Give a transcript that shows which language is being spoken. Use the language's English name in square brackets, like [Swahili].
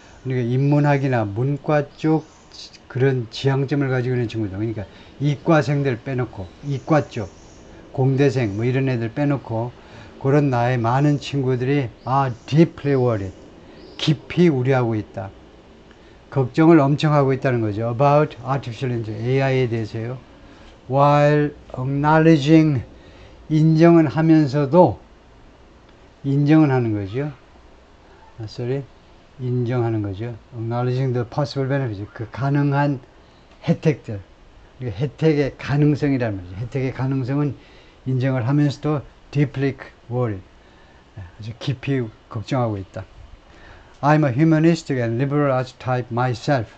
[Korean] 그러니까 인문학이나 문과 쪽 그런 지향점을 가지고 있는 친구들. 그러니까 이과생들 빼놓고 이과 쪽 공대생 뭐 이런 애들 빼놓고 그런 나의 많은 친구들이 [English] deeply worried [Korean] 깊이 우려하고 있다. 걱정을 엄청 하고 있다는 거죠. [English] About artificial intelligence [Korean] AI에 대해서요. [English] While acknowledging [Korean] 인정은 하면서도 인정은 하는 거죠. 인정하는 거죠. [English] Acknowledging the possible benefits [Korean] 그 가능한 혜택들 혜택의 가능성이라는 거죠. 혜택의 가능성은 인정을 하면서도 [English] deeply worried [Korean] 아주 깊이 걱정하고 있다. [English] I'm a humanistic and liberal arts type myself.